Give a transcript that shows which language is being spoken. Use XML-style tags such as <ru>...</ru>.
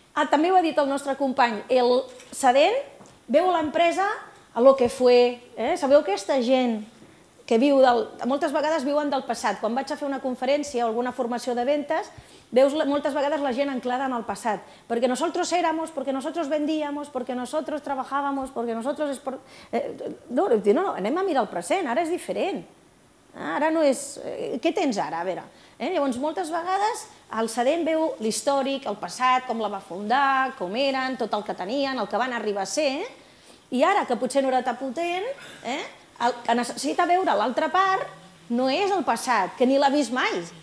<ca>També ho ha dit el nostre company, el cedent veu l'empresa</ca> <es>a lo que fue.</es> <ca>Sabeu aquesta gent que moltes vegades viuen del passat. Quan vaig a fer una conferència o alguna formació de ventas, veus moltes vegades la gent anclada en el passat. Perquè</ca> <es>nosotros éramos, porque nosotros vendíamos, porque nosotros trabajábamos, porque nosotros...</es> <ca>No, anem a mirar el present, ara és diferent. Ara no és... Què tens ara? A veure, llavors moltes vegades el cedent veu l'històric, el passat, com la va fundar, com eren, tot el que tenien, el que van arribar a ser, i ara que potser no era tan potent, el que necessita veure l'altra part no és el passat, que ni l'ha vist mai.</ca>